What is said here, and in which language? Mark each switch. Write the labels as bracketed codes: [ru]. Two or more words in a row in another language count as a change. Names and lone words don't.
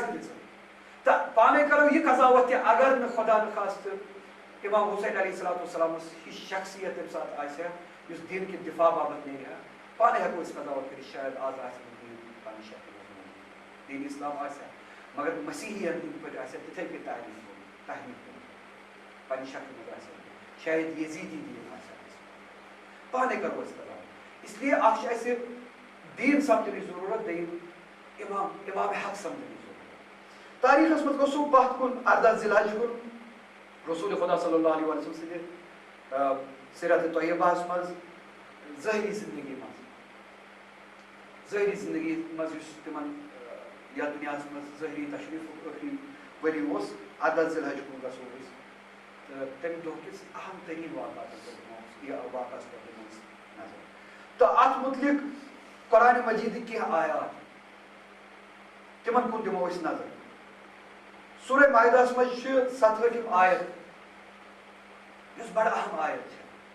[ks] دِژ تہٕ پانے کرو یہِ قضاوت تہِ اگر نہٕ خۄدا نخواستہٕ امام حسین [ar] علیہ الصلوۃ والسلامس [ks] ہِش شخصیت تمہِ ساتہٕ آسہِ ہا یُس دیٖن کہِ دِفاع باپتھ نیرِ ہا پانے ہٮ۪کو أسۍ قضاوت کٔرِتھ شاید آز آسہِ نہٕ دیٖن پننہِ شکلہِ منٛز دیٖن اسلام آسہِ ہا مگر مسیحین ہٕنٛدۍ پٲٹھۍ آسہِ ہا تِتھے کٔنۍ تحریٖف کوٚرمُت پننہِ شکلہِ منٛز آسہِ ہا شاید یزیٖدی دیٖن آسہِ ہا پانے کرو أسۍ قضاوت [ur] اس لیے [ks] اکھ چھِ اَسہِ دیٖن سمجھنٕچ ضروٗرت دوٚیِم امام حق سمجھنٕچ ضروٗرت تاریخس منٛز گوٚژھو پتھ کُن 18 ذی الحج کُن رسول خدا [ar] صلی اللہ علیہ وسلم [ks] سٕنٛدِ سیرت طیبہس منٛز ظٲہری زندگی منٛز یُس تِمن یتھ دُنیاہس منٛز ظٲہری تشریٖفُک ٲخری ؤری اوس 18 ذی الحج کُن گژھو أسۍ تہٕ تمہِ دۄہ کِس اہم تریٖن واقعاتن پٮ۪ٹھ واقعس پٮ۪ٹھ دِمو أسۍ نظر تہٕ اتھ مُتعلق قرآنِ مجیٖدٕکۍ کینٛہہ آیات تِمن کُن دِمو أسۍ نظر سورہ مائدہس منٛز چھِ 47 آیت یُس بڑٕ اہم آیت چھِ